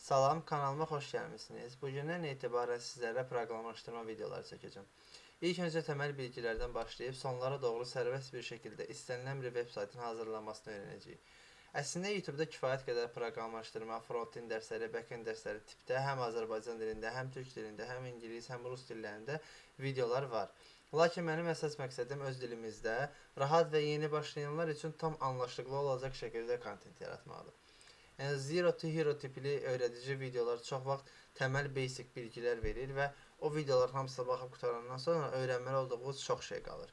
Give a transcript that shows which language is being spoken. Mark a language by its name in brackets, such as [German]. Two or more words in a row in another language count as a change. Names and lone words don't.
[Azerbaijani] Salam, kanalıma xoş gəlmisiniz. Bugündən etibarən sizlərə proqramlaşdırma videoları çəkəcəm. İlk öncə təməl bilgilərdən başlayıb sonlara doğru sərbəst bir şəkildə istənilən bir veb saytın hazırlanmasını öyrənəcəyik. Əslində YouTube-da kifayət qədər proqramlaşdırma, front-end dərsləri, back-end dərsləri tipdə həm Azərbaycan dilində, həm türk dilində, həm ingilis, həm rus dillərində videolar var. Lakin mənim əsas məqsədim öz dilimizdə rahat və yeni başlayanlar üçün tam anlaşılıqlı olacaq şəkildə kontent yaratmaqdır. Yəni [English] Zero to Hero [Azerbaijani] tipli öyrədici videolar çox vaxt təməl basic bilgilər verir və o videoların hamısına baxıb qutarandan sonra öyrənməli olduğunuz çox şey qalır.